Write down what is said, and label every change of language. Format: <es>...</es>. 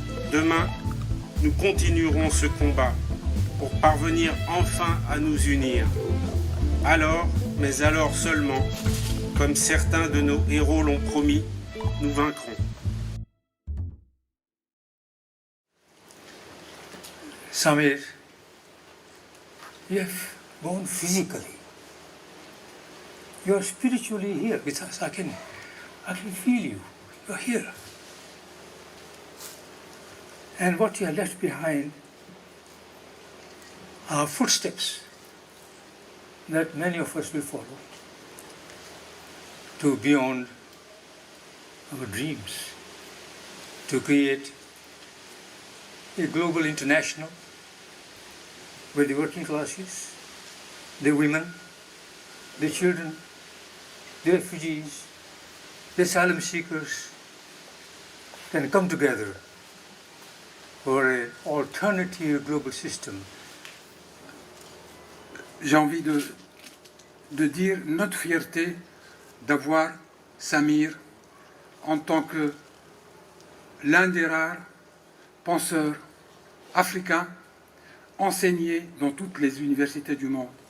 <fr>Demain, nous continuerons ce combat pour parvenir enfin à nous unir. Alors, mais alors seulement, comme certains de nos héros l'ont promis, nous vaincrons.</fr> <en>Samir, you have gone physically. You are spiritually here with us. I can feel you. You are here. And what you have left behind are footsteps that many of us will follow to beyond our dreams, to create a global international where the working classes, the women, the children, the refugees, the asylum seekers can come together for an alternative global system.</en> <fr>J'ai envie de dire notre fierté d'avoir Samir en tant que l'un des rares penseurs africains enseignés dans toutes les universités du monde.</fr>